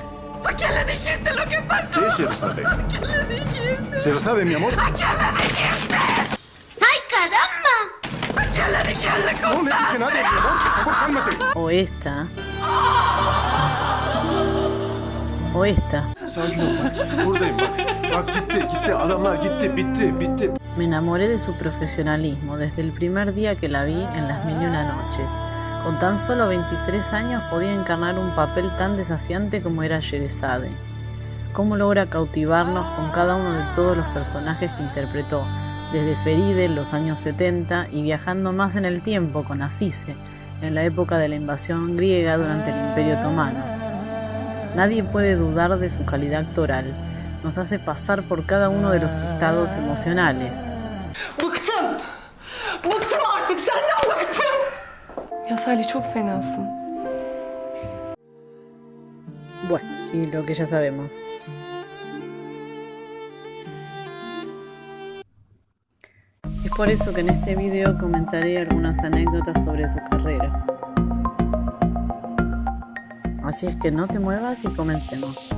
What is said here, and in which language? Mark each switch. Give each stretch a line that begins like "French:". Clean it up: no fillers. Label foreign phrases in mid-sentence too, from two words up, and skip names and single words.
Spanish: ¿A quién le dijiste lo que pasó? ¿Qué, Sherazade? ¿A quién le dijiste? Sherazade, mi amor. ¿A quién le dijiste? ¡Ay, caramba! ¿A quién le dijiste? No le dije nada, mi amor. Por favor, cálmate. O esta. O esta.
Turkish: Sakin ol bak. Buradayım bak. Bak gitti. Adamlar gitti. Bitti.
Spanish: Me enamoré de su profesionalismo desde el primer día que la vi en Las Mil y Una Noches. Con tan solo 23 años podía encarnar un papel tan desafiante como era Sherazade. Cómo logra cautivarnos con cada uno de todos los personajes que interpretó, desde Feride en los años 70 y viajando más en el tiempo con Azize, en la época de la invasión griega durante el Imperio Otomano. Nadie puede dudar de su calidad actoral. Nos hace pasar por cada uno de los estados emocionales.
Turkish: Bıktım. Bıktım artık senden bıktım. Ya Salih çok fenasın.
Spanish: Bueno, y lo que ya sabemos. Es por eso que en este video comentaré algunas anécdotas sobre su carrera. Así es que no te muevas y comencemos.